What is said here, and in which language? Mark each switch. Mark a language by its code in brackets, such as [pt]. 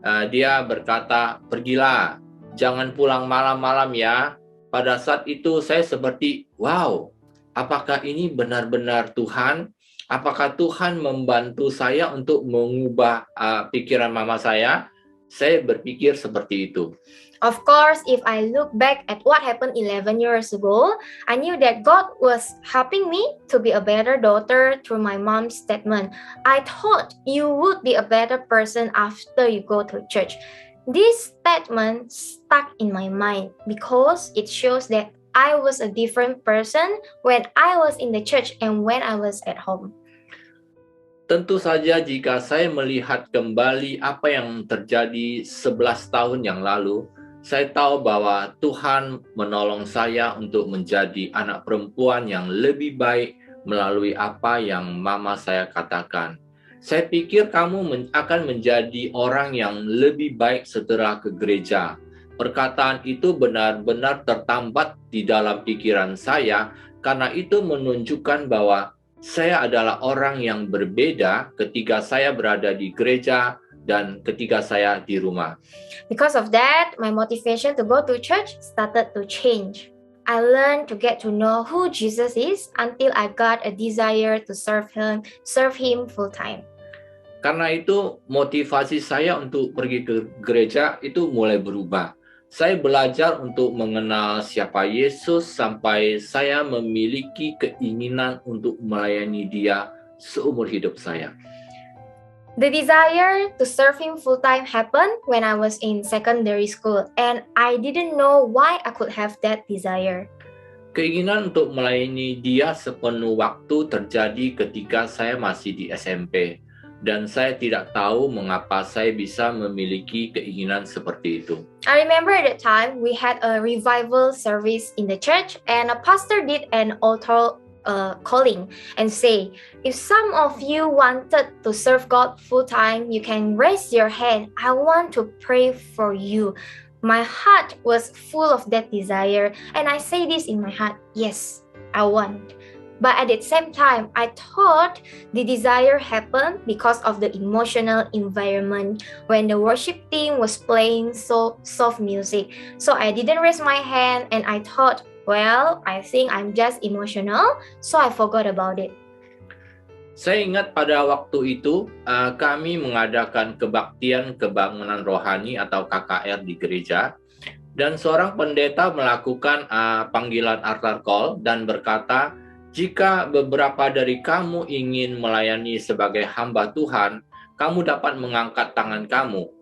[id] Dia berkata, "Pergilah, jangan pulang malam-malam ya." Pada saat itu saya seperti, wow, apakah ini benar-benar Tuhan? Apakah Tuhan membantu saya untuk mengubah pikiran mama saya? Saya berpikir seperti itu. [en] Of course, if I look back at what happened 11 years ago, I knew that God was helping me to be a better daughter through my mom's statement. I thought you would be a better person after you go to church. This statement stuck in my mind because it shows that I was a different person when I was in the church and when I was at home. [id] Tentu saja jika saya melihat kembali apa yang terjadi 11 tahun yang lalu, saya tahu bahwa Tuhan menolong saya untuk menjadi anak perempuan yang lebih baik melalui apa yang mama saya katakan. Saya pikir kamu akan menjadi orang yang lebih baik setelah ke gereja. Perkataan itu benar-benar tertambat di dalam pikiran saya karena itu menunjukkan bahwa saya adalah orang yang berbeda ketika saya berada di gereja dan ketika saya di rumah. [en] Because of that, my motivation to go to church started to change. I learned to get to know who Jesus is until I got a desire to serve him full time. [id] Karena itu motivasi saya untuk pergi ke gereja itu mulai berubah. Saya belajar untuk mengenal siapa Yesus sampai saya memiliki keinginan untuk melayani Dia seumur hidup saya. [en] The desire to serve him full-time happened when I was in secondary school, and I didn't know why I could have that desire. [id] Keinginan untuk melayani Dia sepenuh waktu terjadi ketika saya masih di SMP, dan saya tidak tahu mengapa saya bisa memiliki keinginan seperti itu. [en] I remember at that time we had a revival service in the church, and a pastor did an altar calling and say, if some of you wanted to serve God full time, you can raise your hand. I want to pray for you. My heart was full of that desire, and I say this in my heart, yes, I want. But at the same time, I thought the desire happened because of the emotional environment when the worship team was playing so soft music. So I didn't raise my hand, and I thought, well, I think I'm just emotional, so I forgot about it. [id] Saya ingat pada waktu itu kami mengadakan kebaktian kebangunan rohani atau KKR di gereja, dan seorang pendeta melakukan panggilan altar call dan berkata, jika beberapa dari kamu ingin melayani sebagai hamba Tuhan, kamu dapat mengangkat tangan kamu.